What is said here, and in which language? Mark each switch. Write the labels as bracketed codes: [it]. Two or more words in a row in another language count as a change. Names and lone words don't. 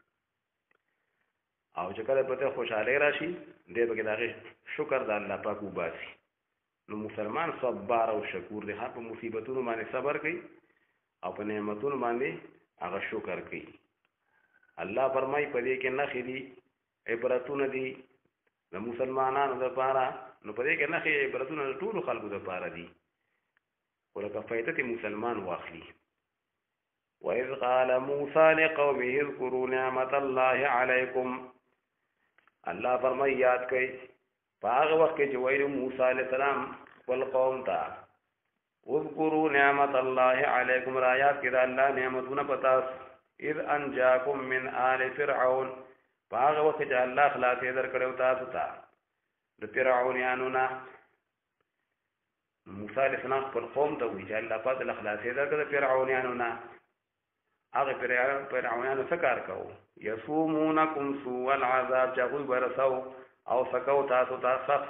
[ps] او چې کله پته خوشاله راشي دې به دا شکر د الله پاک وباسي نو مسلمان صبر او شکور دی ښه په مصیبتونو باندې صبر کوي او په نعمتونو باندې هغه شکر کوي الله فرمایي په دې کې نخې دي عبرتونه دي د مسلمانانو لپاره نو په دې کې نخې عبرتونه د ټولو خلکو لپاره دي ولکه فائدة مسلمان واخلي [ar] وإذ قال موسى لقومه اذكروا نعمة الله عليكم [ps] الله فرمای یاد کړئ په هغه وخت کې چې ویل موسی علیه السلام خپل قوم ته [ar] اذكروا نعمة الله عليكم [ps] را یاد کړئ الله نعمتونه پتا [ar] اذ انجاکم من آل فرعون [ps] په هغه وخت چې الله خلاص یې درکړو تاسو ته د فرعونانو نه موسی علیہ السلام پر قوم ته وی چې الله پاک له خلاصې درکړه فرعونانو نه هغه فرعونانو څه کار کوو [ar] یصومونکم سوء العذاب [ps] چې هغوی برسو او سکو تاسو ته سخت